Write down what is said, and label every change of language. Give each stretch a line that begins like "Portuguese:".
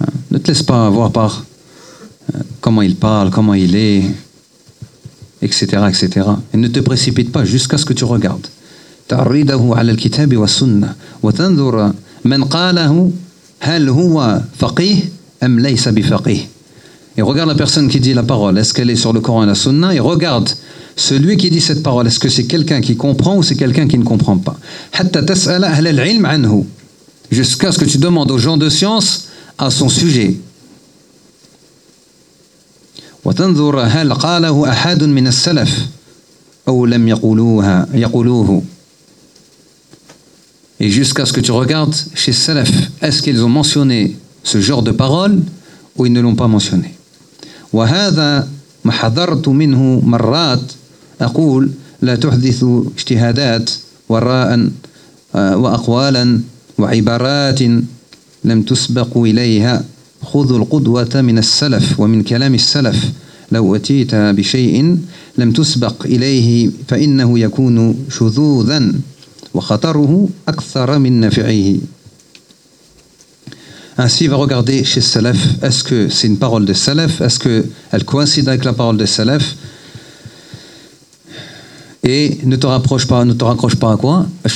French: Ne te laisse pas avoir par comment il parle, comment il est, etc. etc. Et ne te précipite pas jusqu'à ce que tu regardes.
Arabic: تعرضه على الكتاب والسنة وتنظر من قاله هل هو فقيه أم ليس بفقيه.
French: Et regarde la personne qui dit la parole, est-ce qu'elle est sur le Coran et la Sunna? Et regarde celui qui dit cette parole, est-ce que c'est quelqu'un qui comprend ou c'est quelqu'un qui ne comprend pas?
Arabic: حَتَّى تَسْأَلَ أَهْلَ الْعِلْمِ عَنْهُ.
French: Jusqu'à ce que tu demandes aux gens de science à son sujet.
Arabic: وَتَنْظُرَ هَلْ قَالَهُ أَحَدٌ مِنَ السَّلَفِ أَوْ لَمْ يَقُولُوهُ.
French: Et jusqu'à ce que tu regardes chez Salaf, est-ce qu'ils ont mentionné ce genre de parole ou ils ne l'ont pas mentionné.
Arabic: وهذا ما حضرت منه مرات أقول لا تحدث اجتهادات وراء وأقوالا وعبارات لم تسبق إليها خذ القدوة من السلف ومن كلام السلف لو أتيت بشيء لم تسبق إليه فإنه يكون شذوذا وخطره أكثر من نفعه.
French: Ainsi, il va regarder chez Salaf, est-ce que c'est une parole de Salaf? Est-ce qu'elle coïncide avec la parole de Salaf? Et ne te rapproche pas, ne te raccroche pas à quoi?